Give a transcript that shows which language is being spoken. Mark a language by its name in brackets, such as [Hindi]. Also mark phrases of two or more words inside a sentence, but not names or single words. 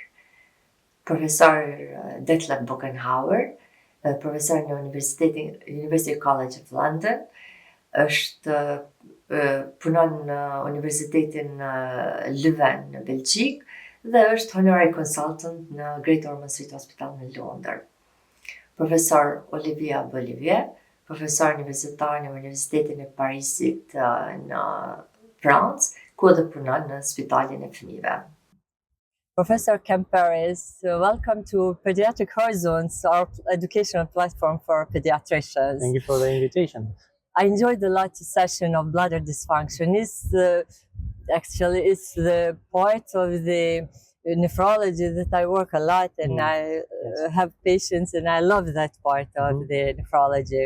[Albanian] Profesor Detlev Bockenhouer, profesor në University College of London, punon në Universitetin Leuven në Belgjik dhe është [English] honorary consultant [Albanian] në Great Ormond Street Hospital në Londër. Profesor Olivia Bolivier, profesor universitar në Universitetin e Parisit në Francë, ku edhe punon në Spitalin e Fëmijëve. [English] Professor Kamperis, welcome to Pediatric Horizonte, our educational platform for pediatricians. Thank you for the invitation. I enjoyed the last session of bladder dysfunction. It's the part of the nephrology that I work a lot, and I have patients, and I love that part of the nephrology.